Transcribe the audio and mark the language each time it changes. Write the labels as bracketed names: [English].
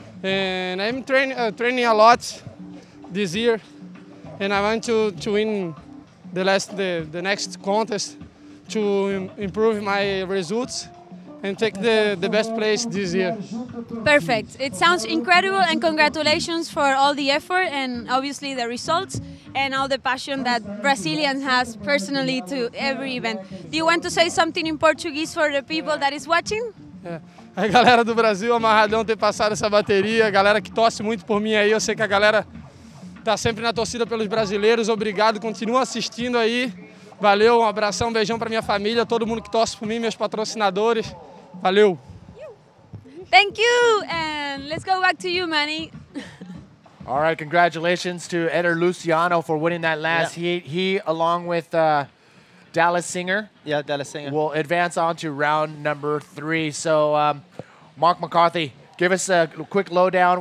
[English] And I'm training a lot this year, and I want to win the next contest to improve my results and take the best place this year. Perfect. It sounds incredible, and congratulations for all the effort and obviously the results and all the passion that Brazilians has personally to every event. Do you want to say something in Portuguese for the people that is watching? [Portuguese] É. A galera do Brasil, amarradão ter passado essa bateria, a galera que torce muito por mim aí, eu sei que a galera tá sempre na torcida pelos brasileiros, obrigado, continua assistindo aí, valeu, um abração, um beijão pra minha família, todo mundo que torce por mim, meus patrocinadores, valeu! [English] Thank you, and let's go back to you, Manny. All right, congratulations to Eder Luciano for winning that last heat. He, along with Dallas Singer, Dallas Singer, will advance on to round number 3. So, Mark McCarthy, give us a quick lowdown.